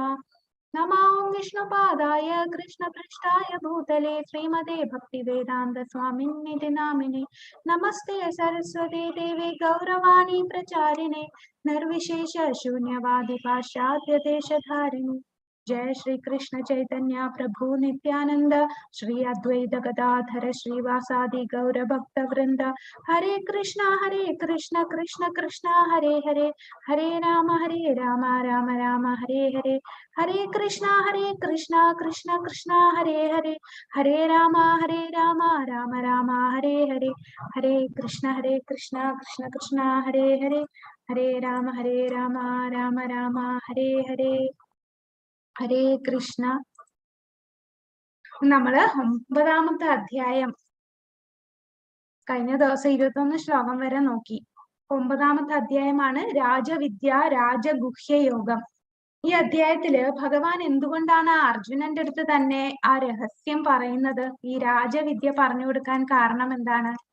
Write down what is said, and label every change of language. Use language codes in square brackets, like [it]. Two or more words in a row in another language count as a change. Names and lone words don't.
[sa] नमो विष्णुपादाय कृष्णपृष्ठाय भूतले श्रीमते भक्तिवेदान्त स्वामिन्निति नामिने. नमस्ते सरस्वती देवि गौरवाणी प्रचारिणे निर्विशेष शून्यवादि पाश्चात्य देशधारिणि. जय श्री कृष्ण चैतन्य प्रभु नित्यानंद श्री अद्वैत गदाधर श्रीवासादि गौर भक्त वृंद. हरे कृष्ण कृष्ण कृष्ण हरे हरे हरे राम राम राम हरे हरे. हरे कृष्ण कृष्ण कृष्ण हरे हरे हरे राम राम राम हरे हरे. हरे कृष्ण कृष्ण कृष्ण हरे हरे हरे राम राम राम हरे हरे. हरे कृष्ण. [ml] നമ്മള് 9ാമത്തെ അധ്യായം കഴിഞ്ഞ ദിവസം 21 ശ്ലോകം വരെ നോക്കി. 9ാമത്തെ അധ്യായമാണ് രാജവിദ്യ രാജഗുഹ്യ യോഗം. ഈ അധ്യായത്തില് ഭഗവാൻ എന്തുകൊണ്ടാണ് അർജുനന്റെ അടുത്ത് തന്നെ ആ രഹസ്യം പറയുന്നത്, ഈ രാജവിദ്യ പറഞ്ഞു കൊടുക്കാൻ കാരണം എന്താണ്?